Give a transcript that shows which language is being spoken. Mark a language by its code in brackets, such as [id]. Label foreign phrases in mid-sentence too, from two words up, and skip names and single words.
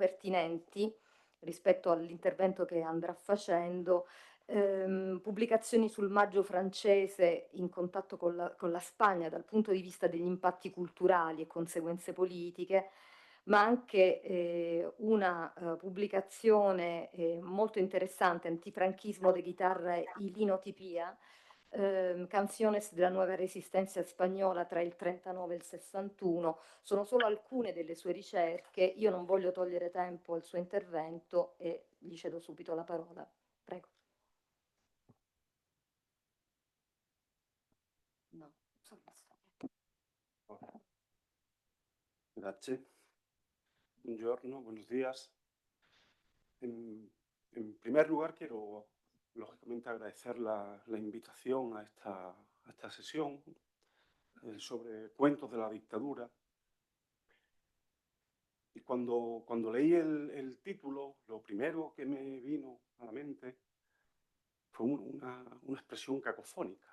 [it] pertinenti rispetto all'intervento che andrà facendo, pubblicazioni sul Maggio francese in contatto con la Spagna dal punto di vista degli impatti culturali e conseguenze politiche, ma anche una pubblicazione molto interessante, Antifranchismo de guitarra y linotipia, Canciones della nuova resistenza spagnola tra il 39 e il 61, sono solo alcune delle sue ricerche. Io non voglio togliere tempo al suo intervento e gli cedo subito la parola. Prego. No, sono Grazie. Buongiorno, [es] buenos días. En primer lugar, quiero lógicamente agradecer la invitación a esta sesión sobre cuentos de la dictadura. Y cuando leí el título, lo primero que me vino a la mente fue una expresión cacofónica.